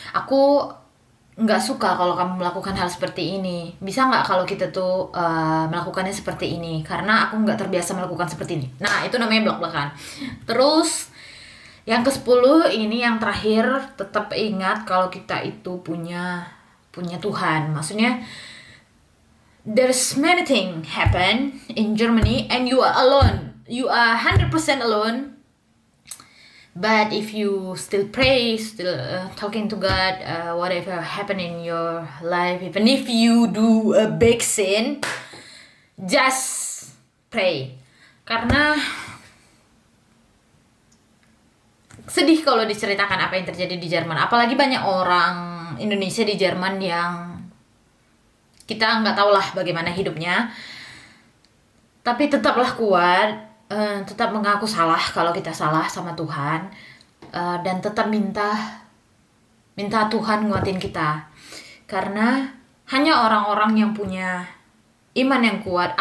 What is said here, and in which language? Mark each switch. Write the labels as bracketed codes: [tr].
[id] Aku nggak suka kalau kamu melakukan hal seperti ini. Bisa nggak kalau kita tuh melakukannya seperti ini? Karena aku nggak terbiasa melakukan seperti ini. Nah, itu namanya blak-blakan. Terus yang ke-10 ini yang terakhir, tetap ingat kalau kita itu punya Tuhan. Maksudnya [en] there's many things happen in Germany and you are alone. You are 100% alone. But if you still pray, still talking to God, whatever happen in your life, even if you do a big sin, just pray. [id] Karena sedih kalau diceritakan apa yang terjadi di Jerman. Apalagi banyak orang Indonesia di Jerman yang kita nggak tahu lah bagaimana hidupnya. Tapi tetaplah kuat. Tetap mengaku salah kalau kita salah sama Tuhan, dan tetap minta Tuhan nguatin kita, karena hanya orang-orang yang punya iman yang kuat.